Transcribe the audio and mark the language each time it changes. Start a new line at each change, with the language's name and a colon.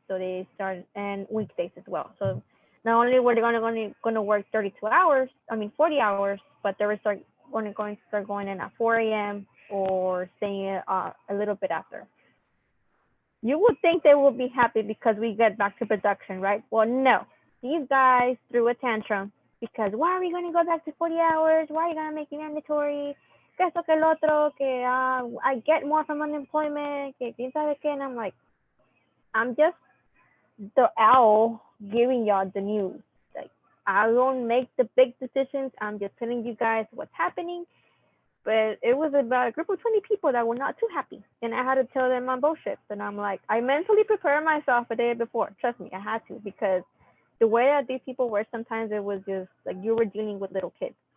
English: So they started, and weekdays as well. So not only were they going to work 40 hours, but they were going to start going in at 4 a.m. or staying a little bit after. You would think they would be happy because we get back to production, right? Well, no. These guys threw a tantrum because why are we going to go back to 40 hours? Why are you going to make it mandatory?
Spanish: Que esto, que el otro, que
English: I get more from unemployment,
Spanish: que quién sabe qué.
English: And I'm like, I'm just the owl giving y'all the news. Like, I don't make the big decisions. I'm just telling you guys what's happening. But it was about a group of 20 people that were not too happy. And I had to tell them on both shifts. And I'm like, I mentally prepared myself a day before. Trust me, I had to, because the way that these people were, sometimes it was just like you were dealing with little kids.